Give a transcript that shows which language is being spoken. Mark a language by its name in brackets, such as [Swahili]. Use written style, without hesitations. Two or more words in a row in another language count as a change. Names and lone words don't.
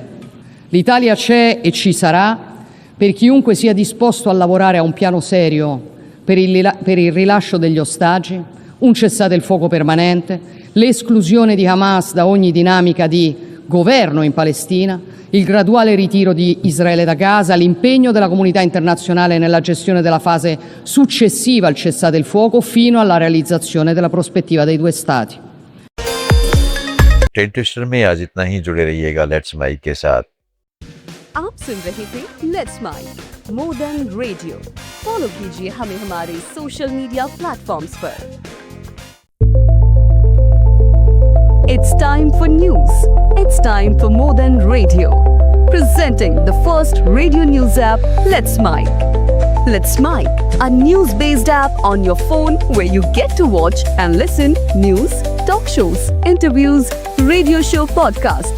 [Italian] L'Italia c'è e ci sarà per chiunque sia disposto a lavorare a un piano serio per il rilascio degli ostaggi, un cessate il fuoco permanente, l'esclusione di Hamas da ogni dinamica di governo in Palestina, il graduale ritiro di Israele da Gaza, l'impegno della comunità internazionale nella gestione della fase successiva al cessate il fuoco fino alla realizzazione della prospettiva dei due Stati. [Hindi] टेन ट्विस्टर में आज इतना ही। जुड़े रहिएगा लेट्स माइक के साथ। आप सुन रहे थे लेट्स माइक मोर देन रेडियो। फॉलो कीजिए हमें हमारे [English] social media platforms [Hindi] पर। [English] It's time for news. It's time for More Than Radio. Presenting the first radio news app, Let's Mike. Let's Mike, a news-based app on your phone where you get to watch and listen news, talk shows, interviews, radio show podcasts.